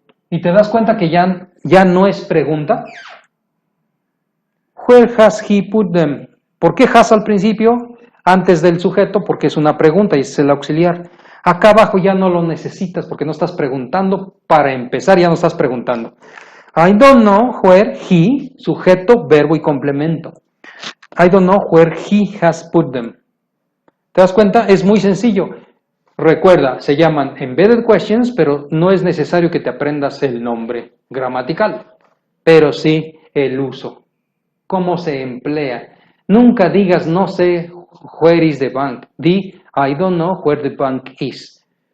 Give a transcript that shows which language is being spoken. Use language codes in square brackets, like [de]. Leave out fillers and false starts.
[es] ¿Y te das cuenta que ya no es pregunta? [en] Where has he put them? [es] ¿Por qué has al principio? Antes del sujeto, porque es una pregunta y es el auxiliar. Acá abajo ya no lo necesitas porque no estás preguntando. Para empezar, ya no estás preguntando. [en] I don't know where he, [es] sujeto, verbo y complemento. [en] I don't know where he has put them. [es] ¿Te das cuenta? Es muy sencillo. Recuerda, se llaman embedded questions, pero no es necesario que te aprendas el nombre gramatical, pero sí el uso, cómo se emplea. Nunca digas no sé [en] where is the bank. Di I don't know where the bank is.